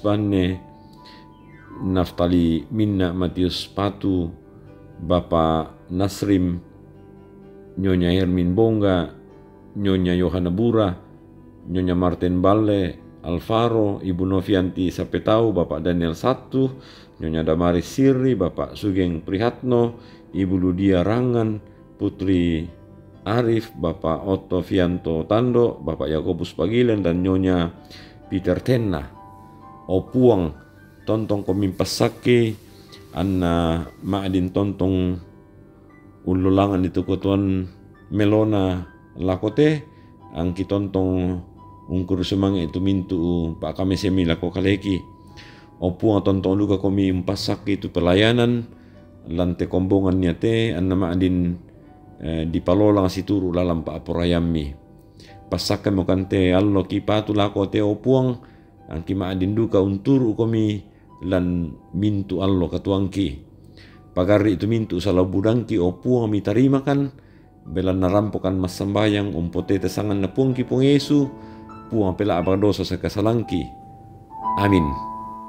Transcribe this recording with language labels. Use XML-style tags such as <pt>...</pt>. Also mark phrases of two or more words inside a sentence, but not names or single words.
<id>Banne, Naftali Minna Matius Patu, Bapak Nasrim, Nyonya Hermin Bongga, Nyonya Yohana Bura, Nyonya Martin Balle, Alvaro, Ibu Novianti Sapetau, Bapak Daniel Satu, Nyonya Damaris Siri, Bapak Sugeng Prihatno, Ibu Ludia Rangan, Putri Arif, Bapak Otto Fianto Tando, Bapak Yakobus Pagilen, dan Nyonya Peter Tenna.</id> <sda>O puang tontong komimpasake anna maadin tontong ululangan itu kutuan melona lakote ang kitontong ungkur semang itu mintu pak kami semi lako kaleki. O puang tontong luka komi impasake itu pelayanan lante kombongan niate anna maadin di palolang situru lalam pa aporayami pasaka mo kante allo ki patu lako te opuang ang ki maadin duka unturu komi lan mintu allo katuangki pagari itu mintu salau budangki opuang mi tarimakan belan narampokan masambayang umpote tesangan na puangki pung Yesu puang pela abadosa sa kasalangki. Amin.</sda>